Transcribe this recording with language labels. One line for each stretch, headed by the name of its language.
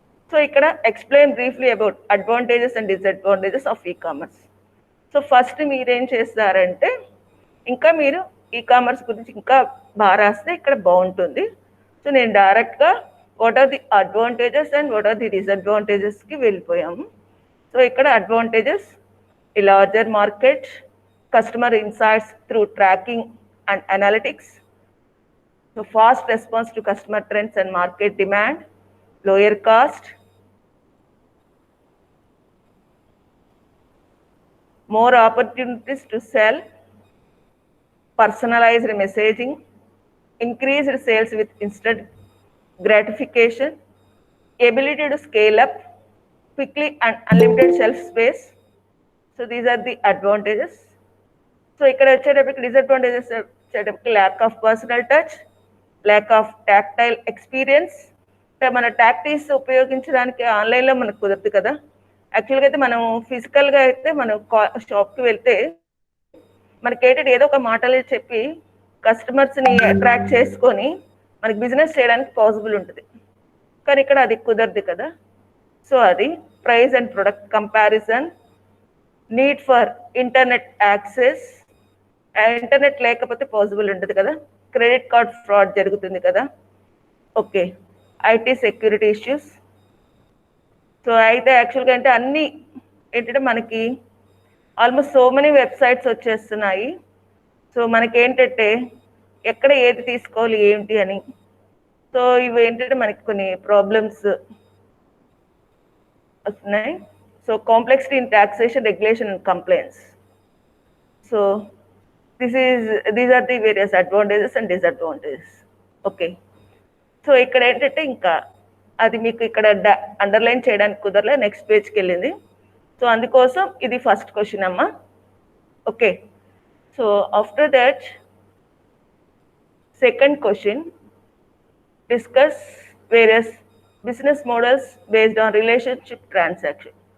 English: So ఇక్కడ explain briefly about advantages and disadvantages of e commerce.
Telugu: So first మీరేం చేస్తారంటే, ఇంకా మీరు ఈ కామర్స్ గురించి ఇంకా బాగా రాస్తే ఇక్కడ బాగుంటుంది. సో నేను డైరెక్ట్గా
English: what are the advantages and what are the
Telugu: డిసడ్వాంటేజెస్కి వెళ్ళిపోయాము.
English: So ఇక్కడ advantages, a larger market, customer insights through tracking and analytics, so fast response to customer trends and market demand, lower cost, more opportunities to sell, personalized messaging, increased sales with instant gratification, ability to scale up quickly and unlimited shelf space. So these are the advantages. So
Telugu: ఇక్కడ వచ్చేటప్పటికి disadvantages వచ్చేటప్పటికి
English: Lack of personal touch, lack of tactile experience.
Telugu: అంటే మన tactics ఉపయోగించడానికి ఆన్లైన్లో మనకు కుదరదు కదా. యాక్చువల్గా అయితే మనం ఫిజికల్గా అయితే మనం షాప్కి వెళ్తే మనకి ఏంటంటే ఏదో ఒక మాటలు చెప్పి కస్టమర్స్ని అట్రాక్ట్ చేసుకొని మనకి బిజినెస్ చేయడానికి పాసిబుల్ ఉంటుంది. కానీ ఇక్కడ అది కుదరదు కదా. సో అది
English: price and product comparison, need for internet access,
Telugu: internet లేకపోతే పాసిబుల్ ఉంటుంది కదా, క్రెడిట్ కార్డ్ ఫ్రాడ్ జరుగుతుంది కదా. Okay, IT security issues. So అయితే యాక్చువల్గా అంటే అన్నీ ఏంటంటే మనకి ఆల్మోస్ట్ సో మెనీ వెబ్సైట్స్ వచ్చేస్తున్నాయి. సో మనకి ఏంటంటే ఎక్కడ ఏది తీసుకోవాలి ఏంటి అని. సో ఇవి ఏంటంటే మనకి కొన్ని ప్రాబ్లమ్స్ వస్తున్నాయి.
English: So complexity in taxation, regulation and compliance. So these are the various advantages and disadvantages. Okay.
Telugu: So ఇక్కడ ఏంటంటే ఇంకా అది మీకు ఇక్కడ అండర్లైన్ చేయడానికి కుదరలే, నెక్స్ట్ పేజ్కి వెళ్ళింది. సో అందుకోసం ఇది ఫస్ట్ క్వశ్చన్ అమ్మా.
English: Okay, so after that second question, discuss various business models based on relationship transaction.